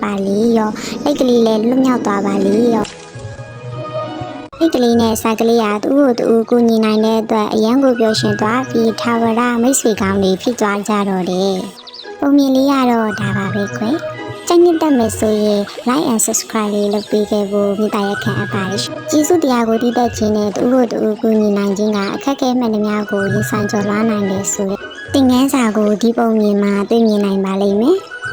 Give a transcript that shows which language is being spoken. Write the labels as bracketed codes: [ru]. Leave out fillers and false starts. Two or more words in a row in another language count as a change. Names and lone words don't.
[my] ပါလေရောလက်ကလေးလည်းလွတ်မြောက်သွားပါလေရောလက်ကလေးနဲ့စာကလေးဟာသူ့ကိုသူ့ကိုညီနိုင်တဲ့အတွက်အရန်ကိုပျော်ရွှင်သွားပြီးထာဝရမိတ်ဆွေကောင်းတွေဖြစ်သွားကြတော့တယ်ပုံမြင်လေးရတော့ဒါပါပဲကွယ်ကြိုက်နှစ်သက်မယ်ဆိုရင် [en] like and subscribe [my] လေးလုပ်ပေးခဲ့ဖို့မိသားရခံအပ်ပါတယ်ကျေးဇူးတရားကိုတည်သက်ခြင်းနဲ့သူ့ကိုသူ့ကိုညီနိုင်ခြင်းကအခက်အခဲမှန်သမျှကိုရင်ဆိုင်ကျော်လွှားနိုင်တယ်ဆိုတဲ့သင်ခန်းစာကိုဒီပုံမြင်မှာတွေ့မြင်နိုင်ပါလိမ့်မယ်